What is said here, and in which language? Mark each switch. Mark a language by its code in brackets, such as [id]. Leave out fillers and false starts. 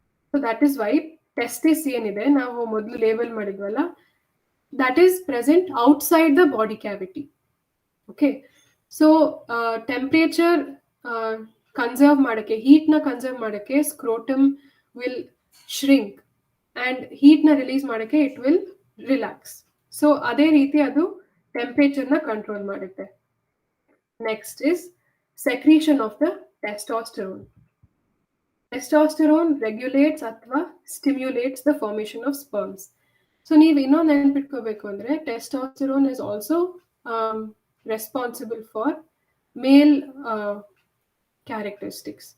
[en] So that is why testis [kn] ಏನಿದೆ ನಾವು ಮೊದಲು label ಮಾಡಿದ್ವಲ್ಲ, [en] that is present outside the body cavity. Okay, so temperature conserve ಮಾಡಕ್ಕೆ, heat ನ conserve ಮಾಡಕ್ಕೆ scrotum will shrink and heat ನ release ಮಾಡಕ್ಕೆ it will relax. [kn] So ಅದೇ ರೀತಿ ಅದು temperature ನ control ಮಾಡುತ್ತೆ. [en] Next is secretion of the testosterone. Testosterone regulates ಅಥವಾ stimulates the formation of sperms. So [kn] ನೀವು ಇನ್ನೊಂದು ನೆನ್ಪಿಟ್ಕೋಬೇಕು ಅಂದ್ರೆ [en] testosterone is also responsible for male characteristics.